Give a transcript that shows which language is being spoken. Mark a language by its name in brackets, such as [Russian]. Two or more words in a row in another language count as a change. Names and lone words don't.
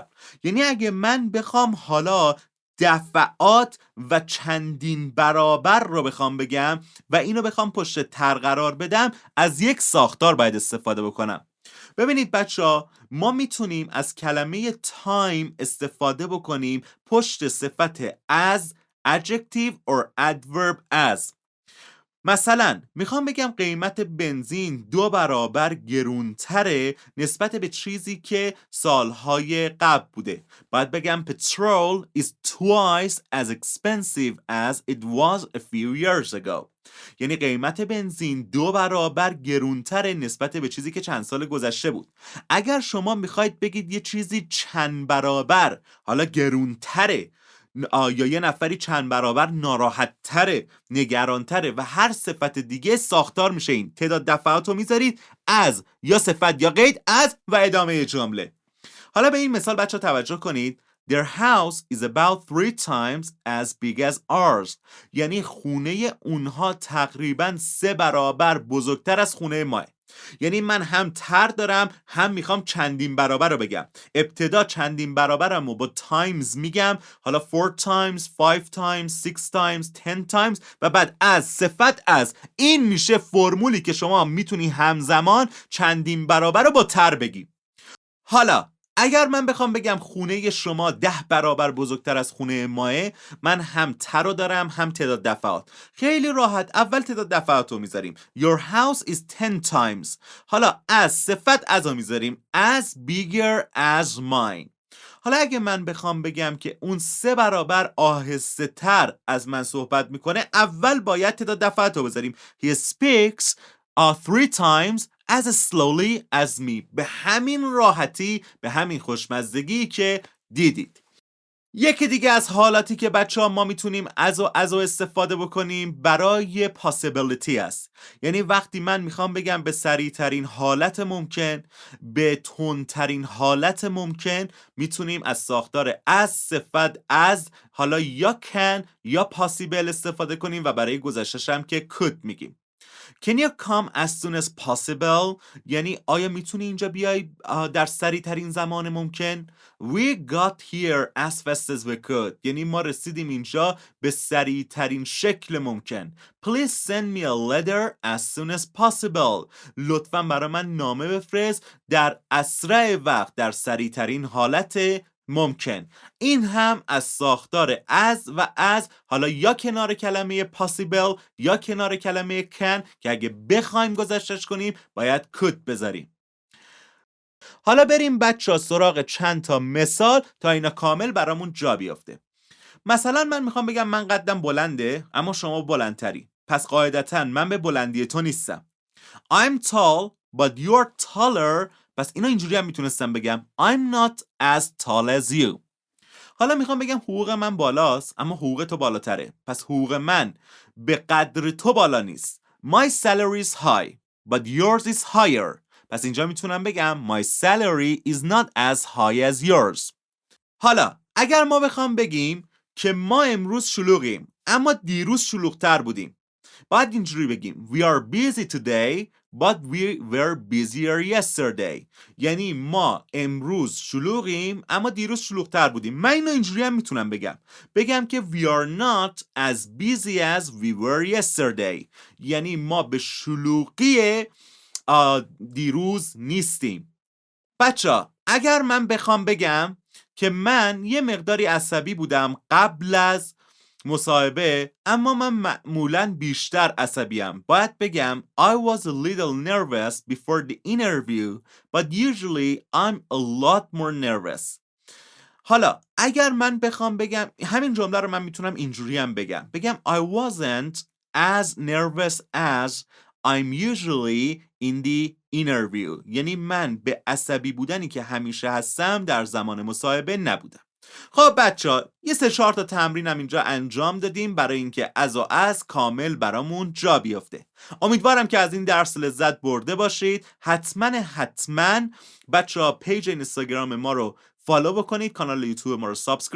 [Persian] یعنی اگه من بخوام حالا دفعات و چندین برابر رو بخوام بگم و اینو بخوام پشت تر قرار بدم، از یک ساختار باید استفاده بکنم. ببینید بچه‌ها، ما میتونیم از کلمه time استفاده بکنیم پشت صفت as، [English] adjective or adverb as. [Persian] مثلا میخوام بگم قیمت بنزین 2 برابر گرونتره نسبت به چیزی که سالهای قبل بوده. باید بگم [English] petrol is twice as expensive as it was a few years ago. [Persian] یعنی قیمت بنزین 2 برابر گرونتره نسبت به چیزی که چند سال گذشته بود. اگر شما میخواید بگید یه چیزی چند برابر حالا گرونتره، یا یه نفری چند برابر ناراحت تره، نگران تره و هر صفت دیگه، ساختار میشه این. تعداد دفعات رو میذارید از یا صفت یا قید از و ادامه جمله. حالا به این مثال بچه توجه کنید. [English] Their house is about 3 times as big as ours. [Persian] یعنی خونه اونها تقریبا 3 برابر بزرگتر از خونه ماه. یعنی من هم تر دارم هم میخوام چندین برابر رو بگم. ابتدا چندین برابرم رو با times میگم، حالا 4 times، 5 times، 6 times، 10 times و بعد از صفت از. این میشه فرمولی که شما میتونی همزمان چندین برابر رو با تر بگی. حالا اگر من بخوام بگم خونه شما 10 برابر بزرگتر از خونه ماه، من هم تر رو دارم هم تعداد دفعات. خیلی راحت اول تعداد دفعات رو میذاریم. [English] Your house is 10 times. [Persian] حالا از صفت از رو میذاریم [English] as bigger as mine. [Persian] حالا اگه من بخوام بگم که اون 3 برابر آهسته تر از من صحبت میکنه، اول باید تعداد دفعات رو بذاریم. [English] He speaks 3 times as slowly as me. [Persian] به همین راحتی، به همین خوشمزدگی که دیدید. یکی دیگه از حالاتی که بچه ها ما میتونیم از استفاده بکنیم برای possibility است. یعنی وقتی من میخوام بگم به سریع ترین حالت ممکن، به تندترین حالت ممکن، میتونیم از ساختار از صفت از، حالا یا can یا possible استفاده کنیم و برای گذشتش هم که could میگیم. [English] Can you come as soon as possible؟ [Persian] یعنی آیا میتونی اینجا بیای در سریع ترین زمان ممکن؟ [English] We got here as fast as we could. [Persian] یعنی ما رسیدیم اینجا به سریع ترین شکل ممکن. [English] Please send me a letter as soon as possible. [Persian] لطفاً برای من نامه بفرست در اسرع وقت، در سریع ترین حالت ممکن. این هم از ساختار از، حالا یا کنار کلمه possible یا کنار کلمه can که اگه بخوایم گذشتش کنیم باید could بذاریم. حالا بریم بچه سراغ چند تا مثال تا اینا کامل برامون جا بیافته. مثلا من میخوام بگم من قدم بلنده اما شما بلندتری، پس قاعدتا من به بلندی تو نیستم. [English] I'm tall but you're taller. [Persian] پس اینا اینجوری هم میتونستم بگم [English] I'm not as tall as you. [Persian] حالا میخوام بگم حقوق من بالاست اما حقوق تو بالاتره، پس حقوق من به قدر تو بالا نیست. [English] My salary is high but yours is higher. [Persian] پس اینجا میتونم بگم [English] My salary is not as high as yours. [Persian] حالا اگر ما بخوام بگیم که ما امروز شلوغیم اما دیروز شلوغتر بودیم، باید اینجوری بگیم [English] We are busy today but we were busier yesterday. [Persian] یعنی ما امروز شلوغیم اما دیروز شلوغتر بودیم. من اینو اینجوری هم میتونم بگم که [English] We are not as busy as we were yesterday. [Persian] یعنی ما به شلوغی دیروز نیستیم. بچه اگر من بخوام بگم که من یه مقداری عصبی بودم قبل از مصاحبه اما من معمولاً بیشتر عصبیم، باید بگم [English] I was a little nervous before the interview but usually I'm a lot more nervous. [Persian] حالا اگر من بخوام بگم همین جمله رو من میتونم اینجوری هم بگم [English] I wasn't as nervous as I'm usually in the interview. [Persian] یعنی من به عصبی بودنی که همیشه هستم در زمان مصاحبه نبودم. خب بچه‌ها یه 3-4 تا تمرینم اینجا انجام دادیم برای اینکه از کامل برامون جا بیفته. امیدوارم که از این درس لذت برده باشید. حتما بچه‌ها پیج اینستاگرام ما رو فالو بکنید، کانال یوتیوب ما رو سابسکرایب.